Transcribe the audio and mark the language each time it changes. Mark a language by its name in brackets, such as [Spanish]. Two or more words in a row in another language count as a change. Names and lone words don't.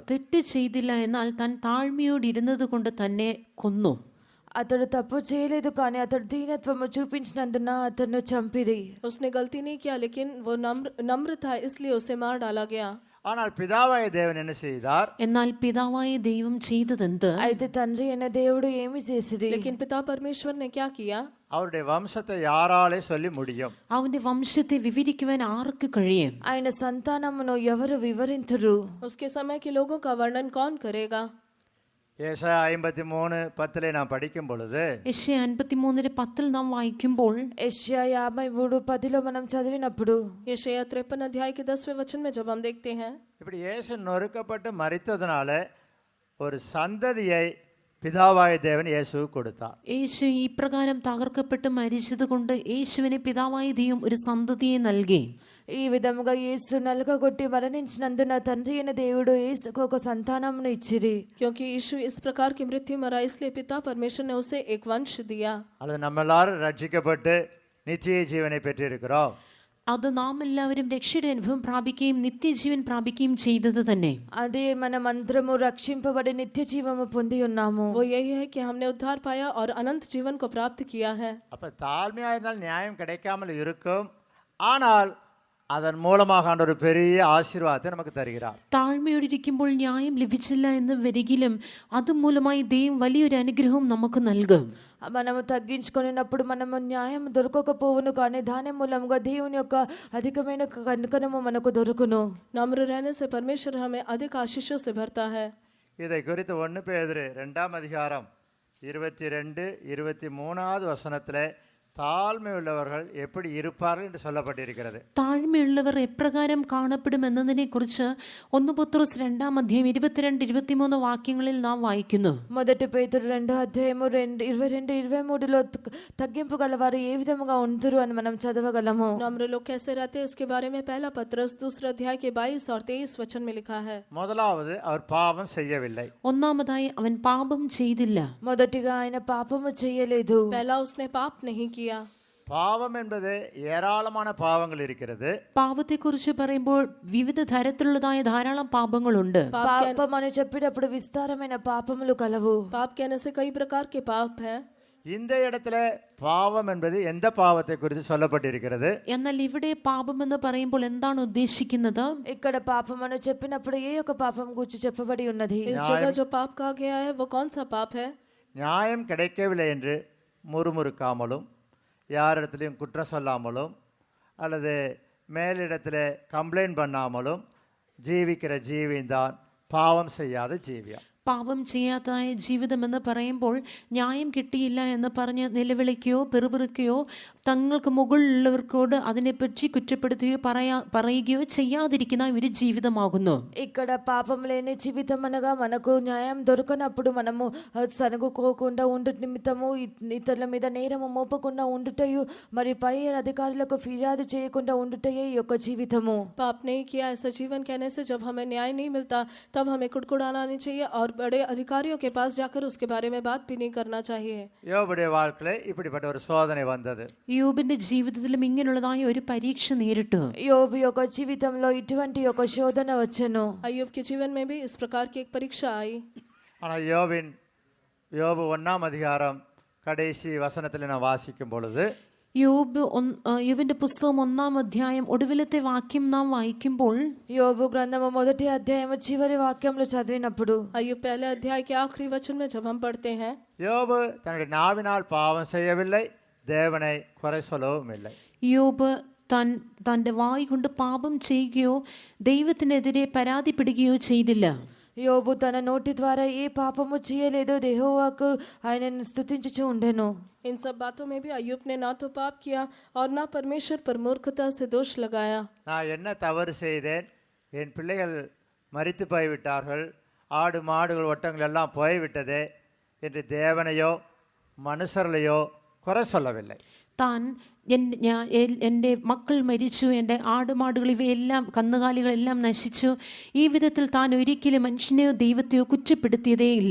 [Malayalam] തെറ്റ് ചെയ്തില്ല, എന്നാൽ താൻ താഴ്മയോട് ഇരുന്നത് കൊണ്ട് തന്നെ കൊന്നു. [Telugu] అతడు తప్పు చేయలేదు, కానీ అతడు దీనత్వము చూపించినందున అతను చంపిరి. [Hindi] उसने गलती नहीं किया, लेकिन वो नम्र था, इसलिए उसे मार डाला गया। [Tamil] ஆனால் பிதாவாய தேவன் என்ன செய்தார்? [Malayalam] എന്നാൽ പിതാവായ ദൈവം ചെയ്തതെന്ത്? [Telugu] అయితే తండ్రి అయిన దేవుడు ఏమి చేసిరి? [Hindi] लेकिन पिता परमेश्वर ने क्या किया? [Tamil] அவருடைய வம்சத்தை யாராலே சொல்லி முடியும்? [Malayalam] അവന്റെ വംശത്തെ വിവരിക്കുവാൻ ആർക്ക് കഴിയും? [Telugu] ఆయన సంతానమును ఎవరు వివరింతురు? [Hindi] उसके समय के लोगों का वर्णन कौन करेगा? [Tamil] ஏசாயா 53:10 நாம் படிக்கும் பொழுது, [Malayalam] യെശയ്യാ 53:10 നാം വായിക്കുമ്പോൾ, [Telugu] యెషయా 53:10 మనం చదివినప్పుడు, [Hindi] यशायाह 53 अध्याय के 10वें वचन में जब हम देखते हैं, [Tamil] இப்படி இயேசு நொறுக்கப்பட்டு மரித்ததுனால ஒரு சந்ததியை பிதாவாய தேவன் இயேசுவுக்கு கொடுத்தார். [Malayalam] യേശു ഇപ്രകാരം തകർക്കപ്പെട്ട് മരിച്ചത് കൊണ്ട് യേശുവിനെ പിതാവായ ദൈവം ഒരു സന്തതിയെ നൽകി. [Telugu] ఈ విధముగా యేసు నలగగొట్టి మరణించినందున తండ్రి అయిన దేవుడు యేసుకు ఒక సంతానమును ఇచ్చిరి. [Hindi] क्योंकि यीशु इस प्रकार की मृत्यु मरा, इसलिए पिता परमेश्वर ने उसे एक वंश दिया। [Tamil] அல்லது நம்ம எல்லாரும் ரட்சிக்கப்பட்டு நித்திய ஜீவனை பெற்றிருக்கிறோம். [Malayalam] അത് നാം എല്ലാവരും രക്ഷയുടെ അനുഭവം പ്രാപിക്കുകയും നിത്യജീവൻ പ്രാപിക്കുകയും ചെയ്തത് തന്നെ. [Telugu] అదే మనమందరము రక్షింపబడి నిత్య జీవము పొంది ఉన్నాము. [Hindi] वो यही है कि हमने उद्धार पाया और अनंत जीवन को प्राप्त किया है। [Tamil] அப்போ தாழ்மையாக இருந்தால் நியாயம் கிடைக்காமல் இருக்கும், ஆனால் அதன் மூலமாக ஒரு பெரிய ஆசீர்வாதத்தை நமக்கு தருகிறார். [Malayalam] താഴ്മയോടിരിക്കുമ്പോൾ ന്യായം ലഭിച്ചില്ല എന്ന് വരികിലും അതുമൂലമായി ദൈവം വലിയൊരു അനുഗ്രഹവും നമുക്ക് നൽകും. [Telugu] మనము తగ్గించుకున్నప్పుడు మనము న్యాయం దొరకకపోవును, కానీ దాని మూలంగా దేవుని యొక్క అధికమైన కనికరము మనకు దొరుకును. [Hindi] नम्र रहने से परमेश्वर हमें अधिक आशीषों से भरता है। [Tamil] இதை குறித்து 1 பேதுரு 2ஆம் அதிகாரம் 22-23 வசனத்தில் தாழ்மை உள்ளவர்கள் எப்படி இருப்பார்கள் என்று சொல்லப்பட்டிருக்கிறது. [Malayalam] താഴ്മയുള്ളവർ എപ്രകാരം കാണപ്പെടും എന്നതിനെ കുറിച്ച് 1 പത്രോസ് 2-ാം അധ്യായം 22-23 വാക്യങ്ങളിൽ നാം വായിക്കുന്നു. [Telugu] మొదటి పేతురు 2వ అధ్యాయము 22-23లో తగ్గింపు గలవారు ఏ విధముగా ఉంటురు అని మనం చదవగలము. [Hindi] नम्र लोग कैसे रहते हैं, इसके बारे में पहला पत्रस 2 अध्याय के 22 और 23 वचन में लिखा है। [Tamil] முதலாவது, அவர் பாவம் செய்யவில்லை. [Malayalam] ഒന്നാമതായി അവൻ പാപം ചെയ്തില്ല. [Telugu] మొదటిగా ఆయన పాపము చేయలేదు. [Hindi] पहला, उसने पाप नहीं किया। [Tamil] பாவம் என்பது ஏராளமான பாவங்கள் இருக்கிறது. [Malayalam] പാപത്തെക്കുറിച്ച് പറയുമ്പോൾ വിവിധ തരത്തിലുള്ളതായ ധാരാളം പാപങ്ങളുണ്ട്. [Telugu] పాపం అని చెప్పినప్పుడు విస్తారమైన పాపములు కలవు. [Hindi] पाप कहने से कई प्रकार के पाप हैं। [Tamil] இந்த இடத்துல பாவம் என்பது எந்த பாவத்தை குறித்து சொல்லப்பட்டிருக்கிறது? [Malayalam] എന്നാൽ ഇവിടെ പാപമെന്ന് പറയുമ്പോൾ എന്താണ് ഉദ്ദേശിക്കുന്നത്? [Telugu] ఇక్కడ పాపం అని చెప్పినప్పుడు ఏ యొక్క పాపం గురించి చెప్పబడి ఉన్నది? [Hindi] इस जगह जो पाप कहा गया है वो कौन सा पाप है? [Tamil] நியாயம் கிடைக்கவில்லை என்று முறுமுறுக்காமலும், யாரிடத்துலையும் குற்றம் சொல்லாமலும், அல்லது மேலிடத்தில் கம்ப்ளைண்ட் பண்ணாமலும் ஜீவிக்கிற ஜீவின்தான் பாவம் செய்யாத ஜீவியம். [Malayalam] പാപം ചെയ്യാത്തതായ ജീവിതമെന്ന് പറയുമ്പോൾ ന്യായം കിട്ടിയില്ല എന്ന് പറഞ്ഞ് നിലവിളിക്കുകയോ പെറുപിറുക്കുകയോ തങ്ങൾക്ക് മുകളിലുള്ളവർക്കോട് അതിനെപ്പറ്റി കുറ്റപ്പെടുത്തുകയോ പറയുകയോ ചെയ്യാതിരിക്കുന്ന ഒരു ജീവിതമാകുന്നു. [Telugu] ఇక్కడ పాపం లేని జీవితం అనగా మనకు న్యాయం దొరకనప్పుడు మనము సనుగుకోకుండా ఉండు నిమిత్తము ఇతరుల మీద నేరము మోపకుండా ఉండుటయు మరి పై అధికారులకు ఫిర్యాదు చేయకుండా ఉండుటయే ఈ యొక్క జీవితము. [Hindi] पाप नहीं किया ऐसा जीवन कहने से जब हमें न्याय नहीं मिलता तब हमें कुड़कुड़ाना नहीं चाहिए और बड़े अधिकारियों के पास जाकर उसके बारे में बात भी नहीं करना चाहिए. [Tamil] யோபுடைய வாழ்க்கையில இப்படிப்பட்ட ஒரு சோதனை வந்தது. [Malayalam] യോബിന്റെ ജീവിതത്തിലും ഇങ്ങനെയുള്ളതായ ഒരു പരീക്ഷ നേരിട്ടു. [Telugu] యోబు యొక్క జీవితంలో ఇటువంటి ఒక శోధన వచ్చెను. [Hindi] अय्यूब के जीवन में भी इस प्रकार की एक परीक्षा आई. [Tamil] ஆனால் யோபு 1ஆம் அதிகாரம் கடைசி வசனத்தில் நான் வாசிக்கும் பொழுது [Malayalam] യോബിന്റെ പുസ്തകം 1-ാം അധ്യായം ഒടുവിലത്തെ വാക്യം നാം വായിക്കുമ്പോൾ [Telugu] యోబు గ్రంథము మొదటి అధ్యాయము చివరి వాక్యంలో చదివినప్పుడు [Hindi] अय्यूब पहले अध्याय के आखिरी वचन में जब हम पढ़ते हैं, [Tamil] யோபு தன்னுடைய நாவினால் பாவம் செய்யவில்லை, தேவனை குறை சொல்லவும் இல்லை. [Malayalam] യോബ് തന്റെ വായ് കൊണ്ട് പാപം ചെയ്യുകയോ ദൈവത്തിനെതിരെ പരാതിപ്പെടുകയോ ചെയ്തില്ല. [Telugu] యోబు తన నోటి ద్వారా ఏ పాపము చేయలేదు, యెహోవాకు ఆయనను స్తుతించుచూ ఉండెను. [Hindi] इन सब बातों में भी अय्यूब ने ना तो पाप किया और ना परमेश्वर पर मूर्खता से दोष लगाया. [Tamil] நான் என்ன தவறு செய்தேன், என் பிள்ளைகள் மரித்து போய்விட்டார்கள், ஆடு மாடுகள் ஒட்டங்கள் எல்லாம் போய்விட்டதே என்று தேவனையோ மனுஷர்களையோ குறை சொல்லவில்லை. [Malayalam] താൻ എൻ്റെ മക്കൾ മരിച്ചു, എൻ്റെ ആടുമാടുകൾ ഇവയെല്ലാം കന്നുകാലികളെല്ലാം നശിച്ചു, ഈ വിധത്തിൽ താൻ ഒരിക്കലും മനുഷ്യനെയോ ദൈവത്തെയോ കുറ്റപ്പെടുത്തിയതേ ഇല്ല.